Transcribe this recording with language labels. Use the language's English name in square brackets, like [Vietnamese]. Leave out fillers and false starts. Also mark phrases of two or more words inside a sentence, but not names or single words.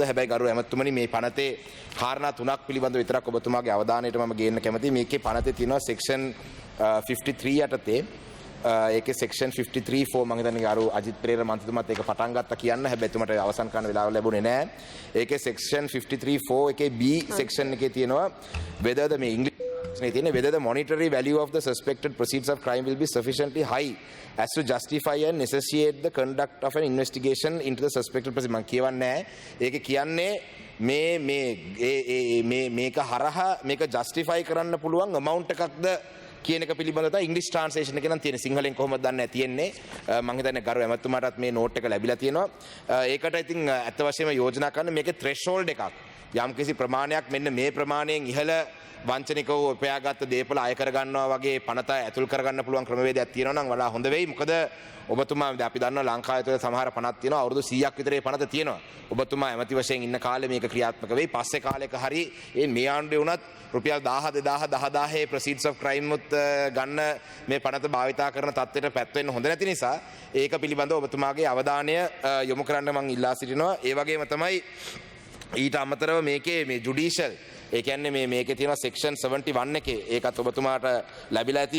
[Sinhala] හැබැයි ගරු ඇමතුමනි මේ පනතේ කාරණා තුනක් පිළිබඳව විතරක් ඔබතුමාගේ අවධානයට මම ගේන්න කැමතියි. මේකේ පනතේ තියෙනවා සෙක්ෂන් 53 යටතේ ඒකේ සෙක්ෂන් 53(4) මම හිතන්නේ ගරු අජිත් පෙරේරා මන්ත්‍රීතුමාත් ඒක පටන් ගත්තා කියන්න. හැබැයි එතුමාට අවසන් කරන්න වෙලාව ලැබුණේ නැහැ. ඒකේ සෙක්ෂන් 53(4) එකේ B සෙක්ෂන් එකේ තියෙනවා [English] whether the whether the monetary value of the suspected proceeds of crime will be sufficiently high as to justify and necessitate the conduct of an investigation into the suspected proceeds. [Sinhala] මම කියවන්නේ ඒකේ කියන්නේ මේක හරහා මේක justify කරන්න පුළුවන් amount එකක්ද කියන එක පිළිබඳව තමයි ඉංග්‍රීසි ට්‍රාන්ස්ලේෂන් එකේ නම් තියෙන්නේ. සිංහලෙන් කොහොමද දන්නේ නැහැ තියෙන්නේ. මම හිතන්නේ ගරු ඇමතුමාටත් මේ නෝට් එක ලැබිලා තියෙනවා. ඒකට ඉතින් අත්ත වශයෙන්ම යෝජනා කරන්න මේකේ threshold එකක්. යම්කිසි ප්‍රමාණයක් මෙන්න මේ ප්‍රමාණයෙන් ඉහළ වංචනිකව උපයාගත්ත දේපල අය කර ගන්නවා වගේ පනත ඇතුල් කරගන්න පුළුවන් ක්‍රමවේදයක් තියෙනවා නම් වඩා හොඳ වෙයි. මොකද ඔබතුමා අපි දන්නවා ලංකාවේ තුළ සමහර පනත් තියෙනවා අවුරුදු 100ක් විතරේ පනත තියෙනවා. ඔබතුමා ඇමති වශයෙන් ඉන්න කාලේ මේක ක්‍රියාත්මක වෙයි. පස්සේ කාලෙක හරි මේ ආණ්ඩුවේ වුණත් රුපියල් 1000 10000 [English] proceeds of crime [Sinhala] උත් ගන්න මේ පනත භාවිතා කරන තත්ත්වයට පැත් වෙන්න හොඳ නැති නිසා ඒක පිළිබඳව ඔබතුමාගේ අවධානය යොමු කරන්න මම ඉල්ලා සිටිනවා. ඒ වගේම තමයි ඊට අමතරව මේකේ මේ ජුඩිෂල් ඒ කියන්නේ මේකේ තියෙනවා සෙක්ෂන් 71 එකේ ඒකත් ඔබතුමාට ලැබිලා ඇති.